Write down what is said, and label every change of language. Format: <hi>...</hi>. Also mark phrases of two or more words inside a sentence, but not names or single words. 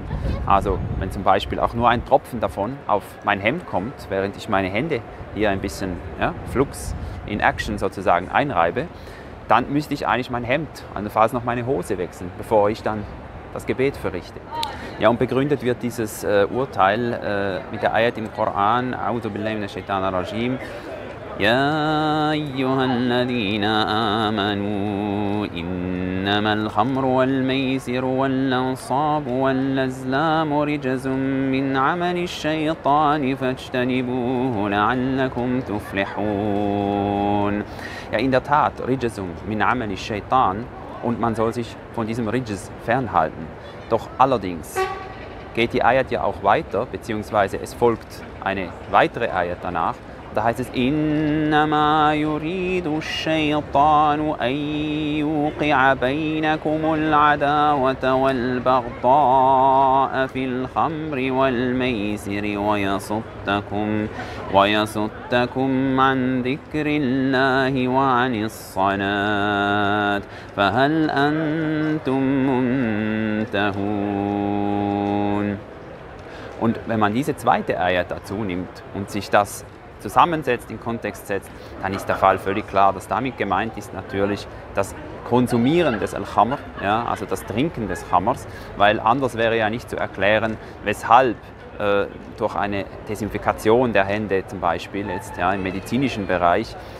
<de>Also wenn zum Beispiel auch nur ein Tropfen davon auf mein Hemd kommt, während ich meine Hände hier ein bisschen flux in Action sozusagen einreibe, dann müsste ich eigentlich mein Hemd, allenfalls noch meine Hose wechseln, bevor ich dann das Gebet verrichte. Ja, und begründet wird dieses Urteil mit der Ayat im Koran,</de> <ar>أعوذ بالله من الشيطان الرجيم, يا أيها الذين آمنوا إنما الخمر والميسر والأنصاب والأزلام رجز من عمل الشيطان فاجتنبوه لعلكم تفلحون.</ar> <de>Ja, in der Tat,</de> <ar>رجز من عمل الشيطان,</ar> <de>und man soll sich von diesem Rijz fernhalten. Doch allerdings geht die Ayat ja auch weiter, beziehungsweise es folgt eine weitere Ayat danach. Da heißt es,</de> <ar>إنما يريد الشيطان أن يوقع بينكم العداوة والبغضاء في الخمر والميسر ويصدكم عن ذكر الله وعن الصلاة فهل أنتم منتهون.</ar> <de>Und wenn man diese zweite Ayat dazu nimmt und sich das zusammensetzt, in Kontext setzt, dann ist der Fall völlig klar, dass damit gemeint ist natürlich das Konsumieren des Al-Khamr, ja, also das Trinken des Khamrs, weil anders wäre ja nicht zu erklären, weshalb durch eine Desinfikation der Hände zum Beispiel jetzt, ja, im medizinischen Bereich</de>